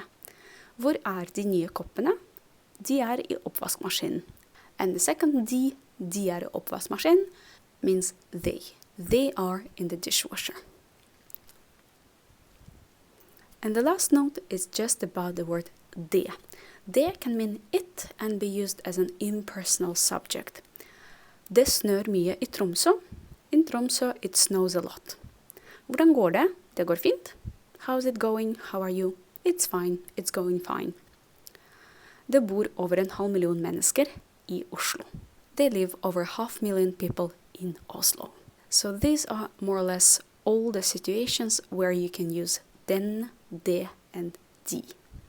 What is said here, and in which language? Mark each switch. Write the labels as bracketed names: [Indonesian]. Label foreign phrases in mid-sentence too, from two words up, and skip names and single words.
[Norwegian] Hvor de nye koppene? De I oppvaskmaskinen. [English] And the second [Norwegian] de I oppvaskmaskinen, [English] means they. They are in the dishwasher. And the last note is just about the word det. Det can mean it and be used as an impersonal subject. [Norwegian] Det snør mye I Tromsø. In Tromsø, [English] it snows a lot. [Norwegian] Hvordan går det? Det går fint. [English] How's it going? How are you? It's fine. It's going fine. [Norwegian] Det bor over 500 000 mennesker I Oslo. [English] They live over 500,000 people in Oslo. So these are more or less all the situations where you can use den, det, and de.